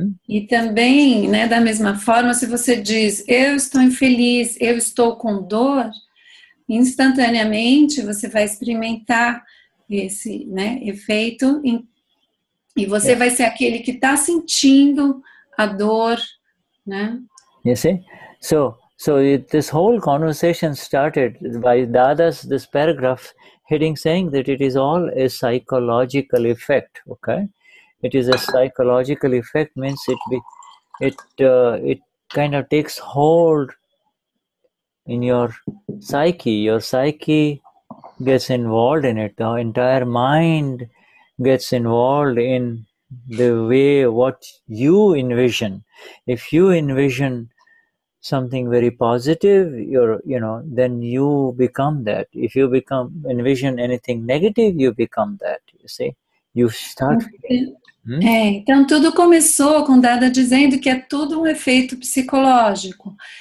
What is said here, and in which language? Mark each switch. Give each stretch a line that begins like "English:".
Portuguese: E também, né, da mesma forma, se você diz, eu estou infeliz, eu estou com dor, instantaneamente você vai experimentar esse, né, efeito e você vai ser aquele que está sentindo a dor, né?
English: You see? So this whole conversation started by Dada's, this paragraph heading saying that it is all a psychological effect, okay? It is a psychological effect, means it kind of takes hold in your psyche gets involved in it, the entire mind gets involved in the way what you envision. If you envision something very positive, then you become that. If you envision anything negative, you become that, you see. You start feeling.
Portuguese: Então tudo começou com Dada dizendo que é tudo um efeito psicológico.